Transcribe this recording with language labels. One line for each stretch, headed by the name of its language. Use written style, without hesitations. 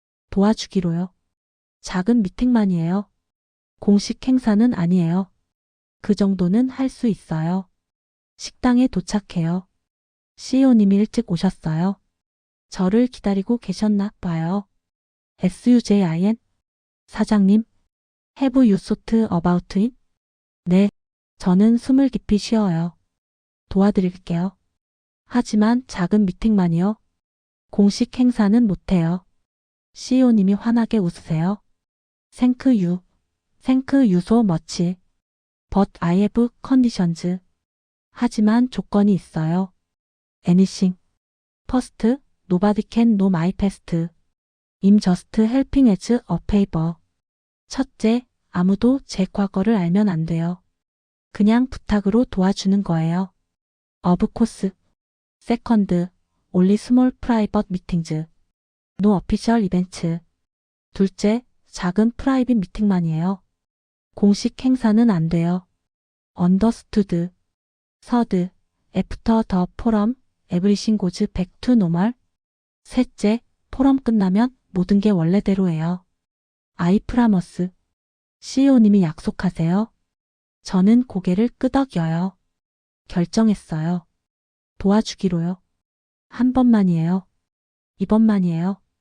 Korean: 도와주기로요. 작은 미팅만이에요. 공식 행사는 아니에요. 그 정도는 할 수 있어요. 식당에 도착해요. CEO님이 일찍 오셨어요. 저를 기다리고 계셨나 봐요. SUJIN?
English: 사장님, have you thought about it?
Korean: 네, 저는 숨을 깊이 쉬어요. 도와드릴게요. 하지만 작은 미팅만이요. 공식 행사는 못해요. CEO님이 환하게 웃으세요.
English: Thank you so much. But I have conditions.
Korean: 하지만 조건이 있어요.
English: Anything. First, nobody can know my past. I'm just helping as a favor.
Korean: 첫째, 아무도 제 과거를 알면 안 돼요. 그냥 부탁으로 도와주는 거예요.
English: Of course. Second, only small private meetings. No official events.
Korean: 둘째, 작은 프라이빗 미팅만이에요. 공식 행사는 안 돼요.
English: Understood. Third, after the forum, everything goes back to normal.
Korean: 셋째, 포럼 끝나면 모든 게 원래대로예요.
English: I promise.
Korean: CEO님이 약속하세요. 저는 고개를 끄덕여요. 결정했어요. 도와주기로요. 한 번만이에요. 이번만이에요.